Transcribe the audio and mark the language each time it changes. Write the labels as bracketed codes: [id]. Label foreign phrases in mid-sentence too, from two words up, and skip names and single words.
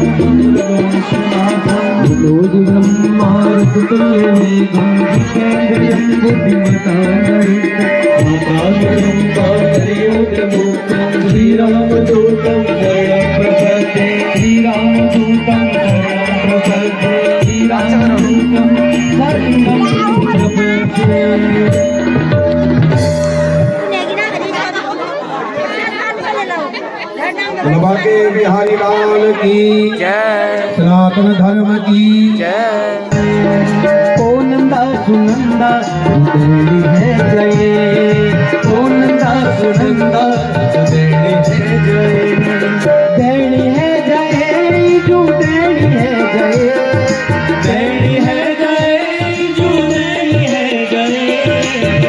[sa] लोज ब्रह्मार्पुतुल्य वेगं जितेन्द्रियं बुद्धिमतां आकाशं कालयोगमुक्तं श्रीरामदूतं शरणं प्रपद्ये, श्रीरामदूतं शरणं प्रपद्ये, श्रीरामदूतं शरणं प्रपद्ये। [hi] बाके बिहारी लाल की जय सनातन धर्म की जय। ओ नंदा सुनंदा देवी है जय, ओ नंदा सुनंदा देवी है जय, देवी है जय जो देवी है जय, देवी है जय जो देवी है जय।